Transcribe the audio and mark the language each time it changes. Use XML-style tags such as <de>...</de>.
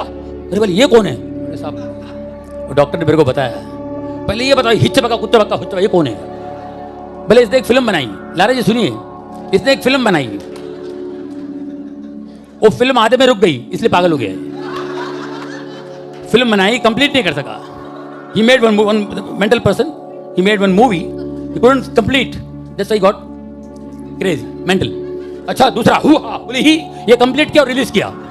<hi>अरे बोले ये कौन है? अरे साहब, डॉक्टर ने मेरे को बताया, पहले ये बताओ हिच्ची बका कुत्ता बका हुच्चा, ये कौन है? बोले इसने एक फिल्म बनाई। लारा जी सुनिए, इसने एक फिल्म बनाई, वो फिल्म आधे में रुक गई, इसलिए पागल हो गया। फिल्म बनाई, कंप्लीट नहीं कर सका।</hi> <en>He made one mental person. He made one movie. He couldn't complete. That's why he got crazy, mental.</en> <hi>अच्छा, दूसरा हुआ, बोले ही ये कंप्लीट किया और रिलीज किया।</hi>